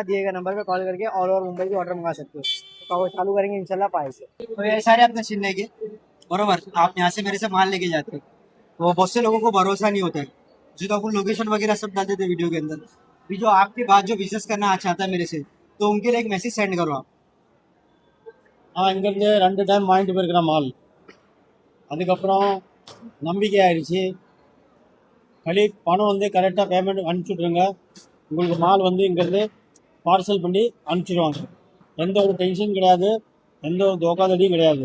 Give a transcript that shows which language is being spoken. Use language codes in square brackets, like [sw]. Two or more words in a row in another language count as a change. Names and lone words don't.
[hi] दिए गए नंबर पे कॉल करके [en] all over [hi] मुंबई भी ऑर्डर मंगा सकते हो। तो वो चालू करेंगे इंशाल्लाह पाए से। तो ये सारे अपने सीन लेंगे, बरोबर। आप यहाँ से मेरे से माल लेके जाते हो, तो बहुत से लोगों को भरोसा नहीं होता है। जो तो अपन लोकेशन वगैरह सब डाल देते वीडियो के अंदर भी। जो आपके बाद जो बिजनेस करना चाहता है मेरे से, तो उनके लिए एक [en] message send [hi] करो आप। [ta] இங்கேருந்து 2 டைம் வாங்கிட்டு போயிருக்கிற மால். அதுக்கப்புறம் நம்பிக்கை ஆயிடுச்சு. களி பணம் வந்து கரெக்டாக பேமெண்ட் அனுப்பிச்சி விட்ருங்க. உங்களுக்கு மால் வந்து இங்கேருந்து பார்சல் பண்ணி அனுப்பிச்சிடுவாங்க. எந்த ஒரு டென்ஷன் கிடையாது, எந்த ஒரு தோக்காதடியும் கிடையாது.